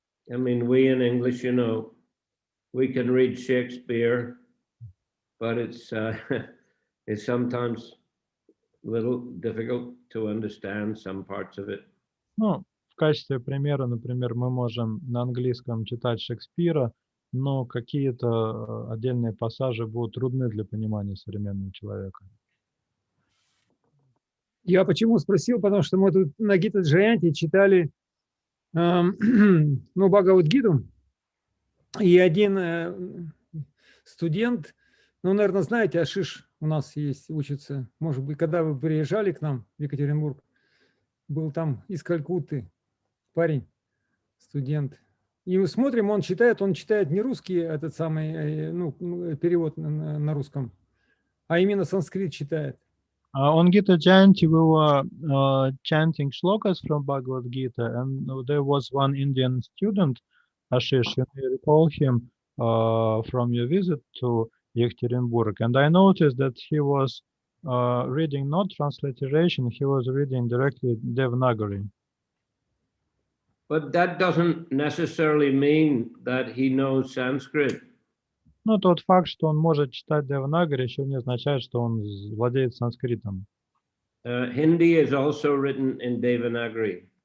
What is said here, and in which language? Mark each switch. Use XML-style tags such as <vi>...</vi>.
<en>I mean, we in English, you know, we can read Shakespeare, but it's it's sometimes a little difficult to understand some parts of it.</en> <ru>Ну, в качестве примера, например, мы можем на английском читать Шекспира, но какие-то отдельные пассажи будут трудны для понимания современного человека. Я почему спросил, потому что мы тут на Гита Джаянти читали ну, Бхагавад-гиту, и один студент, ну, наверное, знаете, Ашиш у нас есть, учится, может быть, когда вы приезжали к нам в Екатеринбург, был там из Калькутты парень, студент. И мы смотрим, он читает не русский, этот самый, ну, перевод на русском, а именно санскрит читает.</ru> <en>On Gita Jayanti, we were chanting shlokas from Bhagavad Gita, and there was one Indian student, Ashish, you may recall him from your visit to Yekaterinburg, and I noticed that he was reading not transliteration, he was reading directly Devanagari. But that doesn't necessarily mean that he knows Sanskrit.</en> <ru>Но тот факт, что он может читать Деванагари, еще не означает, что он владеет санскритом.</ru> <en>Hindi is also written in Devanagari.</en>